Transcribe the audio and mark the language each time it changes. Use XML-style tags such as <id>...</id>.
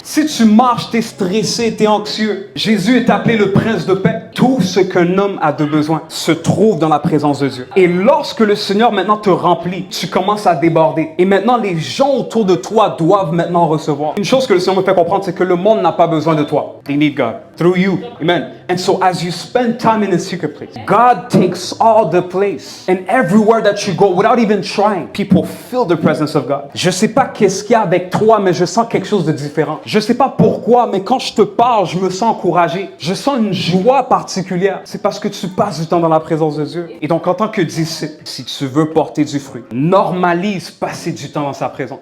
<fr>Si tu marches, tu es stressé, tu es anxieux. Jésus est appelé le prince de paix. Tout ce qu'un homme a de besoin se trouve dans la présence de Dieu. Et lorsque le Seigneur maintenant te remplit, tu commences à déborder. Et maintenant, les gens autour de toi doivent maintenant recevoir. Une chose que le Seigneur me fait comprendre, c'est que le monde n'a pas besoin de toi.</fr> <en>They need God. Through you. Amen. And so as you spend time in the secret place, God takes all the place. And everywhere that you go, without even trying, people feel the presence of God.</en> <fr>Je sais pas qu'est-ce qu'il y a avec toi, mais je sens quelque chose de différent. Je sais pas pourquoi, mais quand je te parle, je me sens encouragé. Je sens une joie particulière. C'est parce que tu passes du temps dans la présence de Dieu. Et donc, en tant que disciple, si tu veux porter du fruit, normalise passer du temps dans sa présence.</fr>